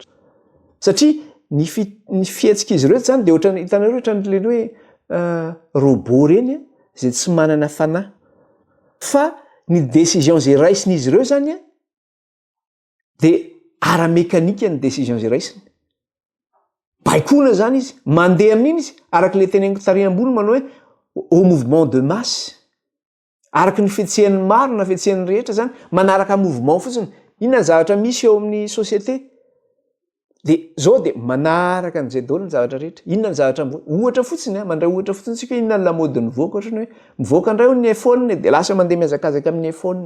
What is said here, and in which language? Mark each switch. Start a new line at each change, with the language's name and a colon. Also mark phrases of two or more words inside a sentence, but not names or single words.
Malagasy: Satria ny fihetsika izy ireo zany dia ohatrany hitanareo ohatran'ireny hoe robot reny izay tsy manana fanahy. Fa ny décision zay raisin'izy ireo zany dia ara-mekanika ny décision zay raisiny. Baikona zany izy, mandeha amin'iny izy, araka le teneniko tary ambony manao hoe
French: au mouvement de masse.
Malagasy: Araka ny fietsehan'ny maro na fietsehan'ny rehetra zany, manaraka mouvement fotsiny. Inona ny zavatra misy eo amin'ny société? Dia zao dia manaraka an'izay daholo ny zavatra rehetra. Inona ny zavatra ohatra fotsiny, mandray ohatra fotsiny tsika inona ny lamaody nivoaka, ohatrany hoe mivoaka indray ny iPhone dia lasa mandeha mihazakazaka amin'ny iPhone.